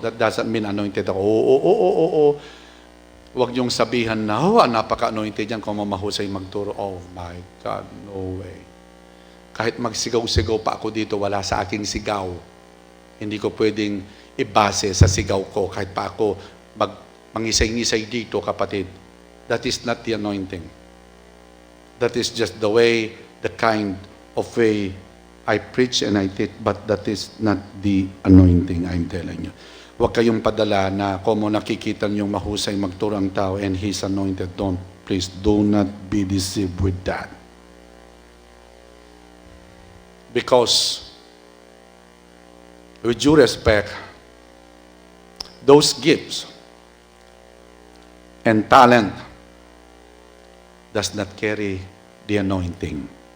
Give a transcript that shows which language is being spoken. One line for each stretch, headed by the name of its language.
English: That doesn't mean
Filipino: anointed ako. Oo. Huwag niyong sabihan na, napaka-anointed yan kung mahusay magturo.
English: Oh my God, no way.
Filipino: Kahit magsigaw-sigaw pa ako dito, wala sa aking sigaw. Hindi ko pwedeng ibase sa sigaw ko kahit pa ako mangisay-ngisay dito, kapatid.
English: That is not the anointing. That is just the way, the kind of way I preach and I teach, but that is not the anointing, I'm telling you.
Filipino: Huwag kayong padala na kung nakikita niyong mahusay magturo ang tao
English: and he's anointed. Please do not be deceived with that. Because with due respect, those gifts and talent does not carry the anointing.